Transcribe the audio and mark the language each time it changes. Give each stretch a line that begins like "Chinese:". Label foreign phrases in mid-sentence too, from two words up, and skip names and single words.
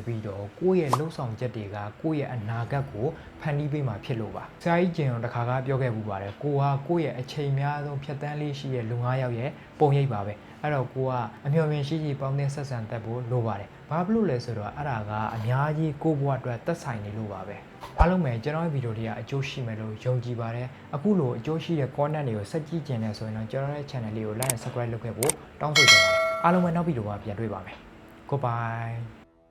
Burmese: ပြီးတော့ကိုယ့်ရဲ့လှုပ်ဆောင်ချက်တွေကကိုယ့်ရဲ့အနာဂတ်ကိုဖန်တီးပေးမှာဖြစ်လို့ပါဆရာကြီးကျင်တော်တစ်ခါကပြောခဲ့မှုပါတယ်ကိုဟာကိုယ့်ရဲ့အချိန်များဆုံးဖြတ်တန်းလေးရှိတဲ့လူ9ယောက်ရဲ့ပုံရိပ်ပါပဲအဲ့တော့ကိုကအမျှော်မြင်ရှိရှိပေါင်းတဲ့ဆက်ဆံတတ်ဖို့လိုပါတယ်ဘာဖြစ်လို့လဲဆိုတော့အဲ့ဒါကအများကြီးကိုယ့်ဘဝအတွက်သက်ဆိုင်နေလို့ပါပဲအားလုံးပဲကျွန်တော်ရဲ့ဗီဒီယိုလေးကအကျိုးရှိမယ်လို့ယုံကြည်ပါတယ်အခုလိုအကျိုးရှိတဲ့ content တွေကိုဆက်ကြည့်ကြနေဆိုရင်တော့ကျွန်တော်ရဲ့ channel လေးကို
English: like and subscribe
Burmese: လုပ်ခဲ့ဖို့တောင်းဆိုချင်ပါတယ်အားလုံးပဲနောက်ဗီဒီယိုမှာပြန်တွေ့ပါမယ် Goodbye